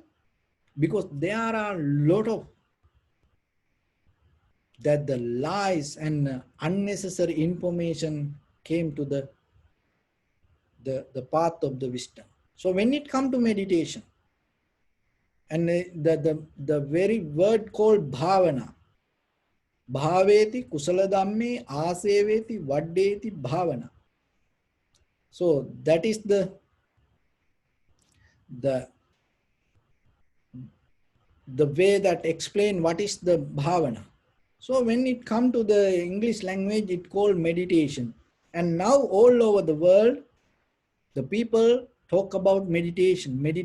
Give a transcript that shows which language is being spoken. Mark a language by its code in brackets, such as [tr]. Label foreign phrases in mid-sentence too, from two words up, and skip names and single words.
[en] Because there are a lot of that the lies and unnecessary information came to the path of the wisdom. So when it comes to meditation, and the very word called bhavana, [pi] bhaveti kusala dhamme aseveti vaddeti bhavana. [en] So that is the way that explain what is the bhavana. So when it come to the English language, it called meditation. And now all over the world, the people talk about meditation.